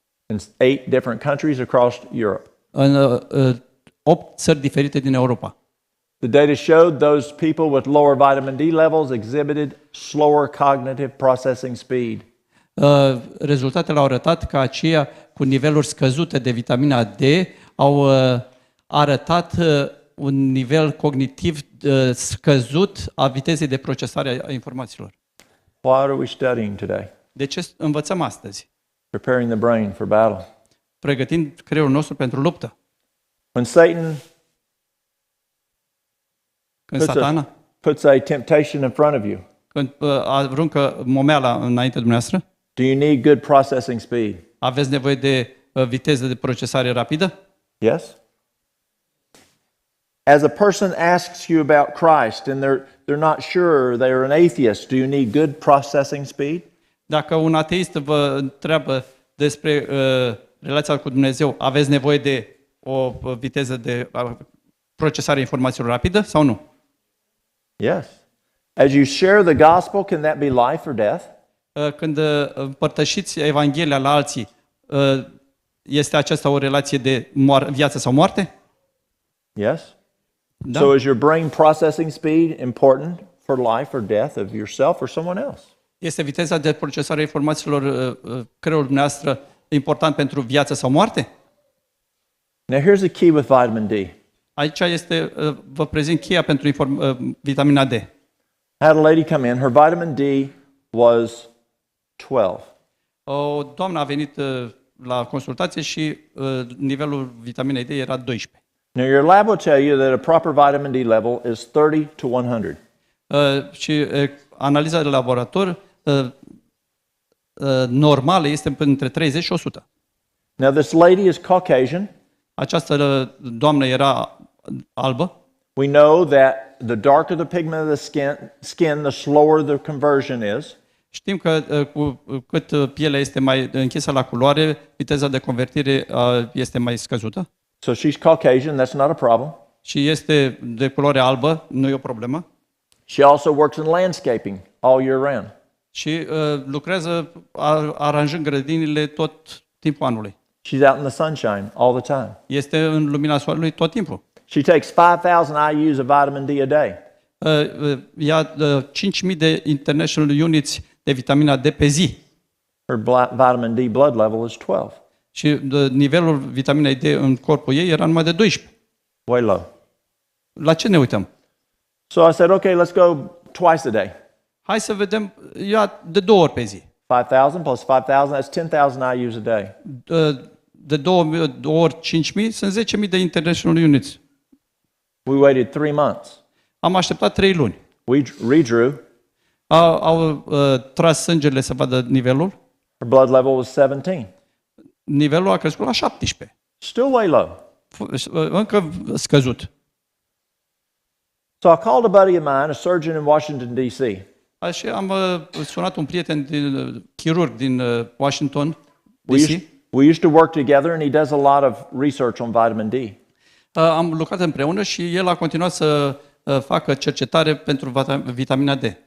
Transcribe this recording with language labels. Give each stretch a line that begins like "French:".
English: In 8 different countries across Europe.
Romanian: în 8 țări diferite din Europa.
English: The data showed those people with lower vitamin D levels exhibited slower cognitive processing speed.
Romanian: Rezultatele au arătat că aceia cu niveluri scăzute de vitamina D au arătat un nivel cognitiv scăzut a vitezei de procesare a informațiilor.
English: What are we studying today?
Romanian: De ce învățăm astăzi?
English: Preparing the brain for battle.
Romanian: Pregătind creierul nostru pentru luptă.
English: When Satan
Romanian: Când Satana,
English: puts a temptation in front of you,
Romanian: când aruncă momeala înainte de dumneavoastră,
English: do you need good processing speed?
Romanian: aveți nevoie de viteză de procesare rapidă?
English: Yes? As a person asks you about Christ and they're not sure, they're an atheist, do you need good processing speed?
Romanian: Dacă un ateist vă întreabă despre relația cu Dumnezeu, aveți nevoie de o viteză de procesare a informațiilor rapidă sau nu?
English: Yes. As you share the gospel, can that be life or death?
Romanian: Când împărtășiți Evanghelia la alții, este aceasta o relație de viață sau moarte?
English: Yes.
Romanian: Da.
English: So is your brain processing speed important for life or death of yourself or someone else?
Romanian: Este viteza de procesare a informațiilor creierului dumneavoastră important pentru viață sau moarte?
English: Now here's the key with vitamin D.
Romanian: Aici este, vă prezint cheia pentru vitamina D.
English: I had a lady come in, her vitamin D was 12.
Romanian: O doamnă a venit la consultație și nivelul vitaminei D era 12.
English: Now your lab will tell you that a proper vitamin D level is 30 to 100.
Romanian: Și analiza de laborator normală este între 30 și 100.
English: Now this lady is Caucasian.
Romanian: Această doamnă era albă.
English: We know that the darker the pigment of the skin, the slower the conversion is.
Romanian: Știm că cu cât pielea este mai închisă la culoare, viteza de convertire este mai scăzută.
English: So she's Caucasian, that's not a problem.
Romanian: Și este de culoare albă, nu e o problemă.
English: She also works in landscaping all year round.
Romanian: Și lucrează aranjând grădinile tot timpul anului.
English: She's out in the sunshine all the time.
Romanian: Este în lumina soarelui tot timpul.
English: She takes 5,000 IUs of vitamin D a day.
Romanian: Ia 5.000 de
English: international units
Romanian: de vitamina D pe zi.
English: Her vitamin D blood level is 12.
Romanian: Și nivelul vitaminei D în corpul ei era numai de 12.
English: Way low.
Romanian: La ce ne uităm?
English: So I said, okay, let's go twice a day.
Romanian: Hai să vedem, ia de 2 ori pe zi.
English: 5,000 plus 5,000, that's 10,000 IUs a day.
Romanian: De 2 ori 5.000 sunt 10.000 de
English: international units. We waited 3 months.
Romanian: Am așteptat 3 luni.
English: We redrew.
Romanian: Au tras sângele să vadă nivelul.
English: Her blood level was 17.
Romanian: Nivelul a crescut la 17.
English: Still way low.
Romanian: Încă scăzut.
English: So I called a buddy of mine, a surgeon in Washington, D.C.
Romanian: Așa am sunat un prieten chirurg din Washington,
English: We D.C. used to work together and he does a lot of research on vitamin D.
Romanian: Am lucrat împreună și el a continuat să facă cercetare pentru vitamina D.